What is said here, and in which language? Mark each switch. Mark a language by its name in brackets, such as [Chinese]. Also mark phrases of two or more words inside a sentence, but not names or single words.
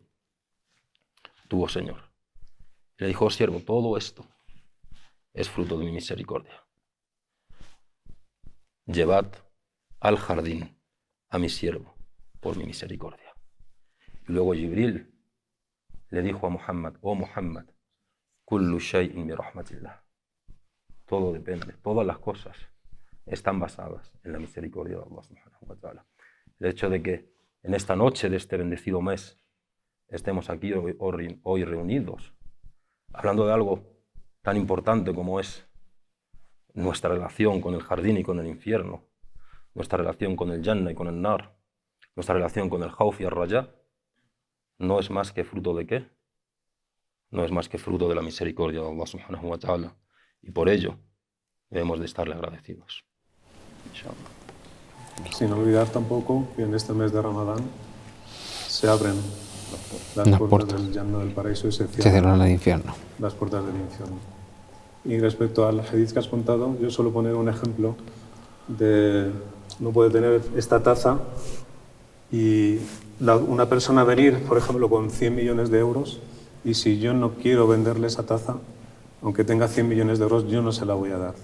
[Spanish] Tú, oh Señor. Y le dijo: oh siervo, todo esto es fruto de mi misericordia. Llevad al jardín a mi siervo por mi misericordia. Y luego Jibril le dijo a Muhammad: oh Muhammad, [Arabic] كل شيء برحمة الله. [Spanish] Todo depende, todas las cosas están basadas en la misericordia de Allah [Arabic] سبحانه وتعالى. [Spanish] El hecho de que en esta noche de este bendecido mes estemos aquí hoy reunidos, hablando de algo tan importante como es nuestra relación con el jardín y con el infierno, nuestra relación con el Jannah y con el Nar, nuestra relación con el Khawf y el Raja, no es más que fruto de ¿qué? No es más que fruto de la misericordia de Allah [Arabic] سبحانه وتعالى. [Spanish] Y por ello debemos de estarle agradecidos. Inshallah. Sin olvidar tampoco que en este mes de Ramadán se abren las puertas del Jannah, del paraíso, y se cierran el infierno. Las puertas del infierno. Y respecto al hadith que has contado, yo suelo poner un ejemplo de uno puede tener esta taza y una persona venir, por ejemplo, con 100 millones de euros, y si yo no quiero venderle esa taza, aunque tenga 100 millones de euros, yo no se la voy a dar.